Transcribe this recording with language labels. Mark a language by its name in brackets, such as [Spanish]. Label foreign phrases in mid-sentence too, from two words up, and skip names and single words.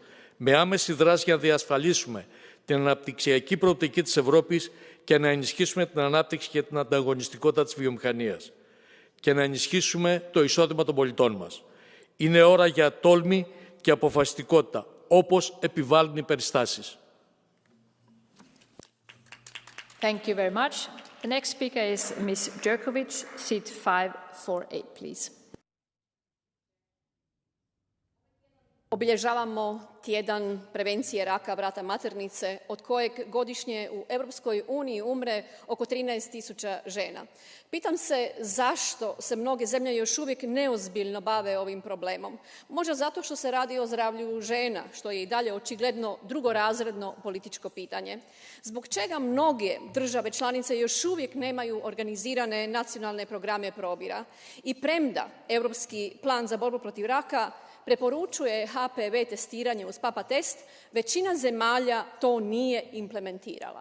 [Greek] Με άμεση δράση για να διασφαλίσουμε την αναπτυξιακή προοπτική της Ευρώπης και να ενισχύσουμε την ανάπτυξη και την ανταγωνιστικότητα της βιομηχανίας και να ενισχύσουμε το εισόδημα των πολιτών μας. Είναι ώρα για τόλμη και αποφασιστικότητα, όπως επιβάλλουν οι περιστάσεις. [English] Thank you very much. The next speaker is Ms. Jerkovic, seat 548, please. [Croatian] Obilježavamo tjedan prevencije raka vrata maternice, od kojeg godišnje u Europskoj uniji umre oko 13.000 žena. Pitam se zašto se mnoge zemlje još uvijek neozbiljno bave ovim problemom. Možda zato što se radi o zdravlju žena, što je i dalje očigledno drugorazredno političko pitanje. Zbog čega mnoge države članice još uvijek nemaju organizirane nacionalne programe probira? I premda Europski plan za borbu protiv raka preporučuje HPV testiranje uz papa test, većina zemalja to nije implementirala.